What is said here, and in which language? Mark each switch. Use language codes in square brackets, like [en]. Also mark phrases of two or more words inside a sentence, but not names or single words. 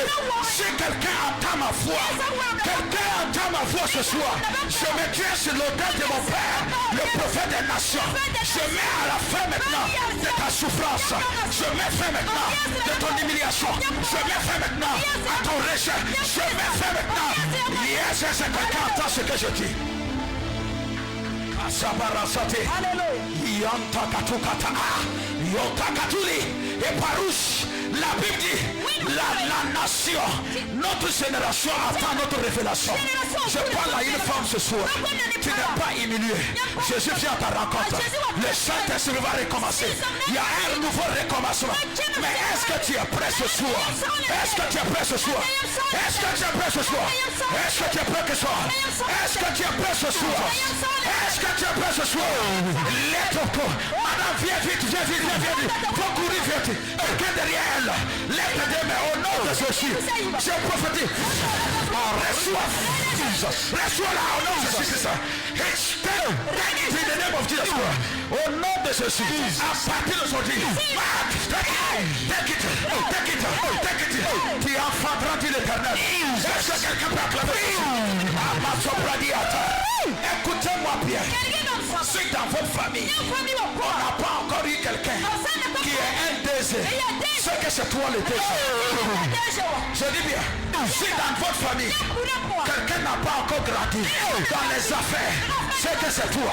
[fr] Si quelqu'un entend ma voix, quelqu'un entend ma voix ce soir, je me tiens sur l'autel de mon Père, le prophète des nations. Je mets à la fin maintenant de ta souffrance. Je mets fin maintenant de ton humiliation. Je mets fin maintenant à ton rejet. Je mets fin maintenant. Yes, c'est quelqu'un entend ce que je dis. Asabarasate. Yanta katukata. Yota katuli. Et Parouche. La Bible dit, la nation, notre génération attend notre révélation. Je parle à une femme ce soir. Tu n'es pas humilié. Jésus vient à ta rencontre. Le Saint-Esprit va recommencer. Il y a un nouveau recommencement. Mais est-ce que tu es prêt ce soir? Est-ce que tu es prêt ce soir? Est-ce que tu es prêt ce soir? Est-ce que tu es prêt ce soir? Est-ce que tu es prêt ce soir? Est-ce que tu es prêt ce soir? Madame, viens vite, viens vite, viens vite. Faut courir vite. Quelqu'un derrière elle. Lève tes mains au nom de Jésus. Je prophétise. Reçois Jesus. Reçois-la au nom de Jésus. [en] Take it in the name of Jesus. [fr] Au nom de Jésus. À partir d'aujourd'hui. [en] Take it. Take it. Take it. [fr] Tu enfanteras dit l'Éternel. Est-ce que quelqu'un peut acclamer? Écoute Écoutez-moi bien. Si dans votre famille, on n'a pas encore eu quelqu'un qui est un DG, c'est que c'est toi le DG. Je dis bien, si dans votre famille, quelqu'un n'a pas encore grandi dans les affaires, c'est que c'est toi.